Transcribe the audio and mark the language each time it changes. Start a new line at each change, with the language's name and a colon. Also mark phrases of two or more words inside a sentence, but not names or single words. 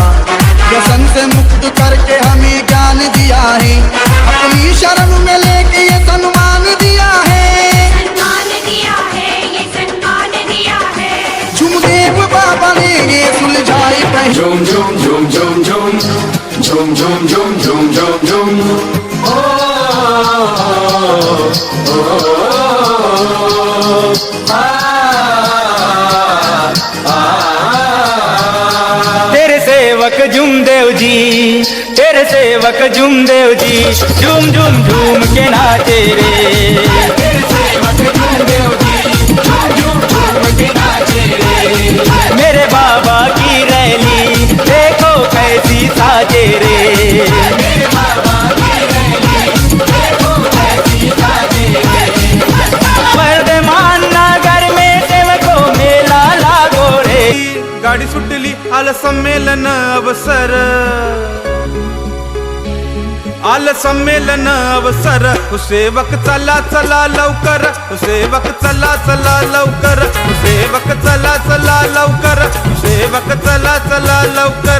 Hindi: व्यसन से मुक्त करके हमें ज्ञान दिया है, अपनी शरण में लेके ये सम्मान दिया है, झुमदेव बाबा ने ये सुलझाई पहली। झूम झूम झूम झूम झूम झूम झूम झूम झूम झूम झूम। तेरे सेवक झुमदेव जी, तेरे सेवक झुमदेव जी, झूम झूम झूम के नाचे रे। तेरे सेवक झुमदेव जी, झूम झूम झूम के नाचे रे। मेरे बाबा की रैली देखो कैसी साजे रे। मेरे बाबा की रैली देखो कैसी साजे रे। वर्धमान नगर में सेवकों मेला लागो रे।
Marathi: गाडी सुटली आलं संमेलन अवसर, आलं संमेलन अवसर। सेवक चला चला लवकर, सेवक चला चला लवकर, सेवक चला चला लवकर, सेवक चला चला लवकर।